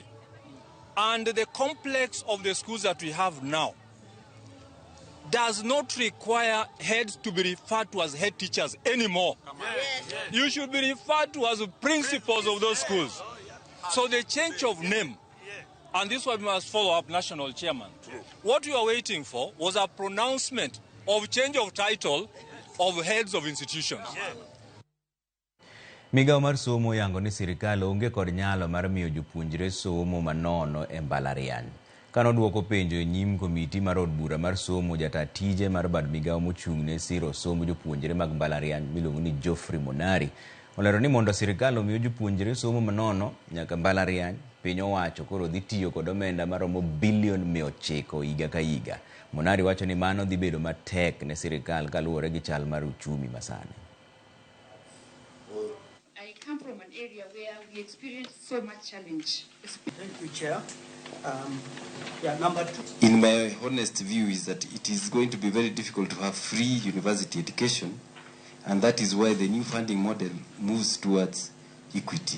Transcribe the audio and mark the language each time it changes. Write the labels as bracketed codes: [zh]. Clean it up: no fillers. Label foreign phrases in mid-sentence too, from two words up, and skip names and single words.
[en] And the complex of the schools that we have now does not require heads to be referred to as head teachers anymore. You should be referred to as principals of those schools. So the change of name, and this one we must follow up, National Chairman. What we are waiting for was a pronouncement of change of title of heads of institutions. [luo] Migawo mar somo yango ni sirikal onge kod nyalo mar miyo jopuonjre somo manono e mbalariany. Kanoduoko penjo e nyim komiti mar od bura mar somo, jata tije mar bad migawo mochung'ne siro somo jopuonjre mag mbalariany miluongo ni Geoffrey Monari olero ni mondo sirikal omiyo jopuonjre somo manono nyaka mbalariany, piny owacho koro dhi tiyo kod omenda maromo $900 billion higa ka higa. Monari wacho ni mano dhi bedo matek ne sirikal kaluwore gi chal mar uchumi masani. [en] I come from an area where we experience so much challenge. Thank you, Chair. Number two. In my honest view is that it is going to be very difficult to have free university education, and that is why the new funding model moves towards equity.